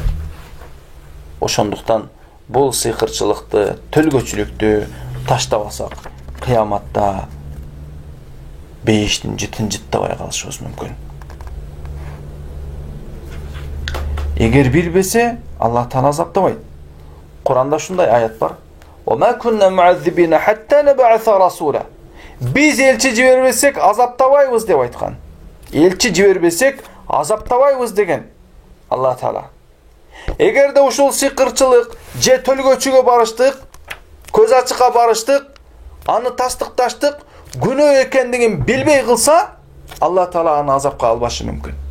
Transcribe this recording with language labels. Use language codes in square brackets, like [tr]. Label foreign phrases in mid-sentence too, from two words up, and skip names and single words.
[ky] Ошондуктан бул сыйкырчылыкты, төлгөчүлүктү таштабасак, кыяматта бейиштин жытын жыттабай калышыбыз мүмкүн. Эгер билбесе, Аллах Таала азаптабайт. Куранда ушундай аят бар. [ar] "وكنا معذبين حتى نبعث رسولا." [ky] Биз элчи жибербесек азаптабайбыз деп айткан. Элчи жибербесек азаптабайбыз деген Аллах Таала. Эгерде ушул сыйкырчылык же төлгөчүгө барыштык, көз ачыкка барыштык, аны тастыкташтык, күнөө экендигин билбей кылса, Аллах Таала аны азапка албашы мүмкүн.